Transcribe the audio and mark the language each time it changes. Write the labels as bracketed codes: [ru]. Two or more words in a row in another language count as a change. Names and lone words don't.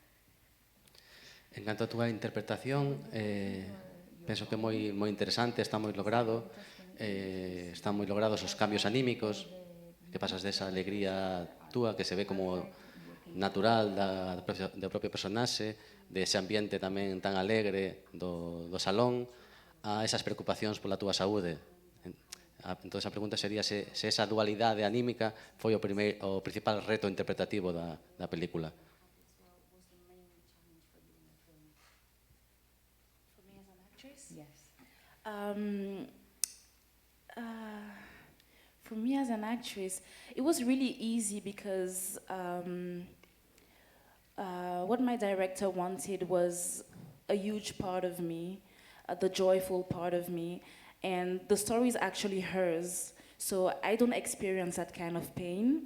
[gl] En canto a túa interpretación, penso que é moi interesante, está moi logrado, están moi logrados os cambios anímicos, que pasas desa alegría túa que se ve como natural do propio personaxe, dese ambiente tamén tan alegre do salón, a esas preocupacións pola túa saúde. Entón, a pregunta sería se esa dualidade anímica foi o principal reto interpretativo da película. [en] For me as an actress? Yes. For me as an actress, it was really easy because what my director wanted was a huge part of me, the joyful part of me, and the story is actually hers, so I don't experience that kind of pain.